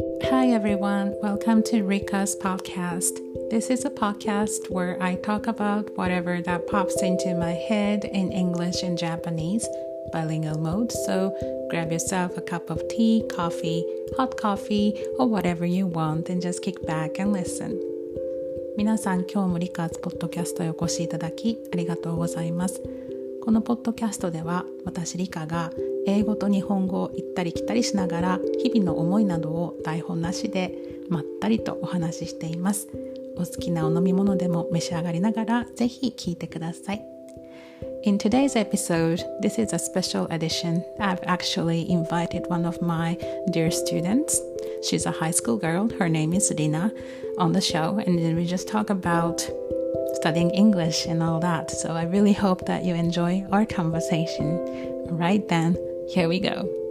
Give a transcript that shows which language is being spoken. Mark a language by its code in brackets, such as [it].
[en] Hi everyone, welcome to Rika's podcast. This is a podcast where I talk about whatever that pops into my head in English and Japanese, bilingual mode. So grab yourself a cup of tea, coffee, hot coffee, or whatever you want and just kick back and listen. [ja] 皆さん、今日もRika'sポッドキャストへお越しいただきありがとうございます。このポッドキャストでは私リカが英語と日本語を行ったり来たりしながら日々の思いなどを台本なしでまったりとお話ししています。お好きなお飲み物でも召し上がりながらぜひ聞いてください。 [en] In today's episode, this is a special edition. I've actually invited one of my dear students. She's a high school girl. Her name is Rina on the show, and then we just talk about studying English and all that. So I really hope that you enjoy our conversation. Right then, here we go.